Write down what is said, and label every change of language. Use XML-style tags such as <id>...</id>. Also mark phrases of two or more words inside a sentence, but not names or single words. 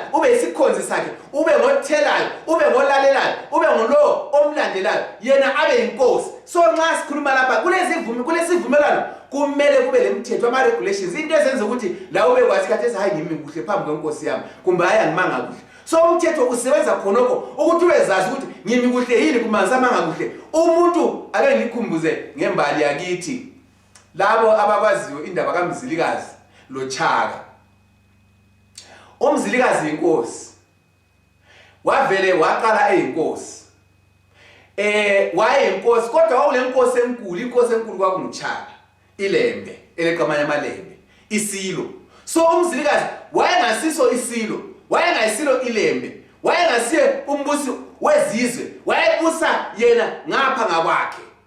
<nd>ube isikhonzi sakhe ube ngothelayo ube ngolalelayo ube ngolo omlandelayo yena abe inkosi so nxa sikhuluma lapha kulesivumelwano kumele kube lemthetho ama regulations into ezenza ukuthi la ube kwathi kathi hayi ngimi kuhle phambi kwenkosi yami kumbe haya ngimanga kuhle so umthetho usebenza khonoko ukuthi ubezazi ukuthi ngimi kuhle yini kumbe ngisamanga kuhle umuntu ake ngikhumbuze ngembali yakithi labo abakwaziyo indaba kaMzilikazi loChaka uMzilikazi inkosi wavele waqala eyinkosi wayeyinkosi kodwa wawulenkosi enkulu inkosi enkulu kwakunguChaka ilembe eleqamanya amalembe isilo so uMzilikazi wayengasiso isilo wayengayisilo ilembe wayengasiye umbusi wezizwe wayebusa yena ngapha ngakwakhe</nd>